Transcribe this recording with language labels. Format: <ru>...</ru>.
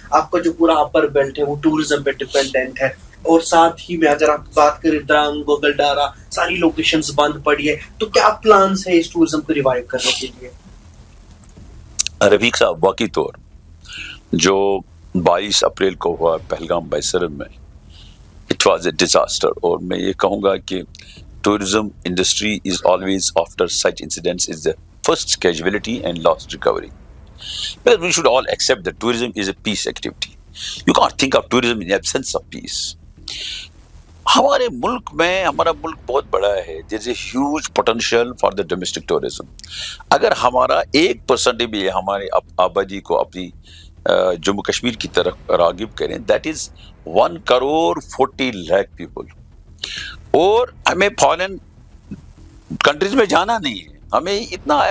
<ur>آپ کا جو پورا اپر بیلٹ ہے وہ ٹورزم پہ ڈپینڈنٹ ہے, اور ساتھ ہی میں اگر آپ بات کریں درانگ, گوگل ڈارا, ساری لوکیشنز بند پڑی ہے. تو کیا پلانس ہے اس ٹورزم کو ریوائیو کرنے کے لیے؟ رفیق صاحب, واقعی طور جو 22 اپریل کو ہوا پہلگام بائیسرم میں, اٹ واز اے ڈیزاسٹر.</ur> <en>اور میں یہ کہوں گا کہ tourism industry is always after such incidents is the first casualty and last recovery. Because we should all accept that tourism is a peace activity. You can't think of tourism in the absence of peace. ہمارے ملک میں, ہمارا ملک بہت بڑا ہے, there is a huge potential for the domestic tourism.</en> <ur>اگر ہمارا 1% بھی ہمارے آبادی کو اپنی جموں کشمیر کی طرف راغب کریں, that is 1,40,00,000 people. اور ہمیں فارن کنٹریز میں جانا نہیں ہے, ہمیں اتنا ہے.</ur>